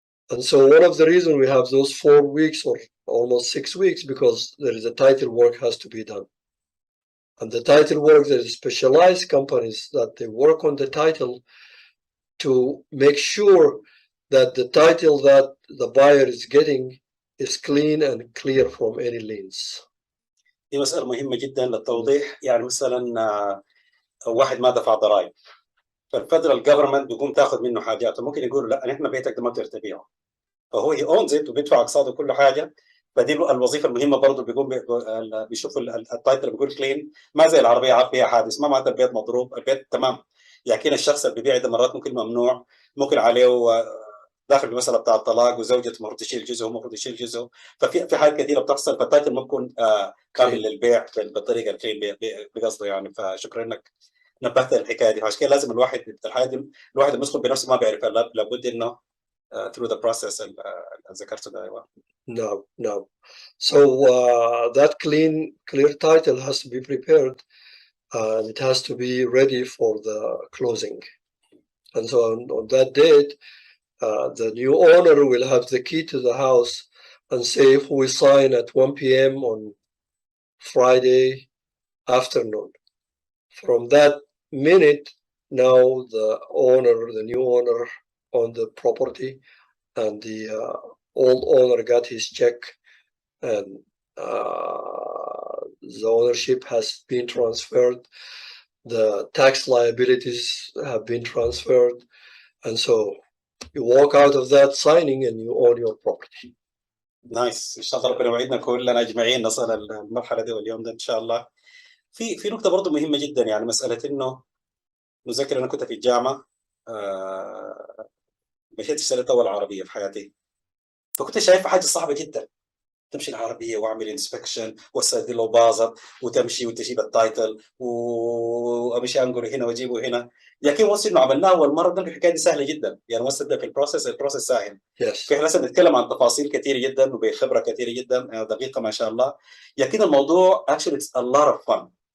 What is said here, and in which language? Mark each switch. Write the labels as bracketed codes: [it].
[en] And so one of the reasons we have those 4 weeks or almost 6 weeks, because there is a title work has to be done. And the title work, there is specialized companies that they work on the title to make sure that the title that the buyer is getting is clean and clear from any liens. [ar] دي مسألة مهمة جدا للتوضيح. يعني مثلا واحد ما دفع ضرائب، فالفدرال جفرمنت بيقوم تاخذ منه حاجات، وممكن يقول لا احنا بيتك ده ما تقدر تبيعه، فهو هي اونز ات وبيدفع اقساط وكل حاجه. فدي الوظيفه المهمه برضه، بيقوم بيشوف التايتل بيقول كلين، ما زي العربيه عارف فيها حادث، ما معناتها البيت مضروب، البيت تمام. لكن الشخص اللي بيبيع ده مرات ممكن ممنوع، ممكن عليه داخل المساله بتاع الطلاق، وزوجته المفروض تشيل جزء ومفروض يشيل جزء، ففي حاجات كثيره بتحصل، فالتايتل ما بيكون كامل للبيع بالطريقه الكلين بقصده يعني. فشكرا انك نبهت الحكايه دي. عشان كده لازم الواحد الحياه دي الواحد المسؤول بنفسه ما بيعرف، لابد انه [en] through the process [ar] اللي ذكرته ده. ايوه. [en] No. So that clear title has to be prepared, and it has to be ready for the closing. And so on that date, the new owner will have the key to the house and say, if we sign at 1 p.m. on Friday afternoon, from that minute, now the new owner on the property, and the old owner got his check, and the ownership has been transferred, the tax liabilities have been transferred, and so you walk out of that signing and you own your property. [ar] نايس. ان شاء الله ربنا يوعدنا كلنا اجمعين نصل المرحله دي واليوم ده ان شاء الله. في نقطه برضه مهمه جدا، يعني مساله انه مذكر انا كنت في الجامعه، مشيت اشتريت اول عربيه في حياتي، فكنت شايفها حاجه صعبه جدا، تمشي العربيه واعمل انسبكشن واستاذن له باظت، وتمشي وتجيب التايتل وامشي انقله هنا واجيبه هنا. لكن وصل انه عملناه اول مره بنلقى الحكايه دي سهله جدا، يعني وصل ده في البروسيس سهل. [en] Yes. [ar] فاحنا لسه بنتكلم عن تفاصيل كثيره جدا وبخبره كثيره جدا دقيقه ما شاء الله. لكن الموضوع [en] actually it's a lot of fun.